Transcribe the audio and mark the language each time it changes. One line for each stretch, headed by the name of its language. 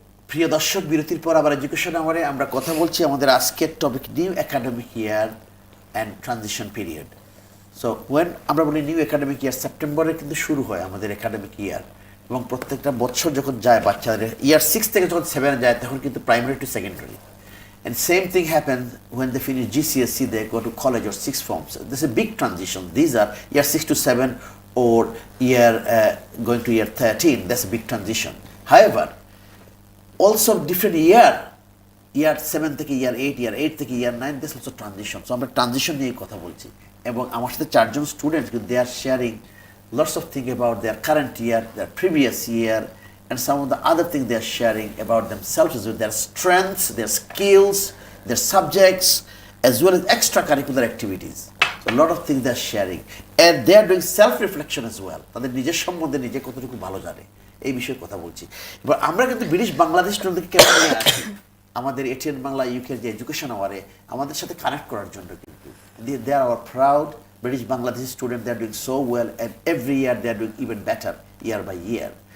Bangla: প্রিয় দর্শক, বিরতির পর আবার এডুকেশন আওয়ারে আমরা কথা বলছি আমাদের আজকের topic new academic year and transition period. So when আমরা বলি নিউ একাডেমিক ইয়ার, সেপ্টেম্বরে কিন্তু শুরু হয় আমাদের একাডেমিক ইয়ার, এবং প্রত্যেকটা বছর যখন যায় বাচ্চাদের ইয়ার 6 থেকে যখন 7 যায় তখন কিন্তু primary to secondary,
English: and same thing happens when they finish GCSE, they go to college or sixth form. So this is a big transition. These are year 6 to 7 or year going to year 13. That's a big transition. However, also different year 7 থেকে year 8, year 8 থেকে year 9, this also transition. So
Bangla: আমরা transition নিয়ে কথা বলছি, এবং আমার সাথে 4 জন students,
English: they are sharing lots of things about their current year, their previous year, and some of the other things they are sharing about themselves, as well, their strengths, their skills, their subjects, as well as extracurricular activities. So a lot of things they are sharing, and they are doing self-reflection as well.
Bangla: তাদের নিজের সম্বন্ধে নিজে কতটুকু ভালো জানে এই বিষয়ে কথা বলছি। এবার আমরা কিন্তু ব্রিটিশ বাংলাদেশ স্টুডেন্টদেরকে কেমন নিয়ে আসি আমাদের এটিএন বাংলা ইউকের যে এডুকেশন আওয়ারে আমাদের সাথে কানেক্ট করার জন্য।
English: কিন্তু they are our proud British Bangladeshi students. They are doing so well, and every year they are doing even better year by year.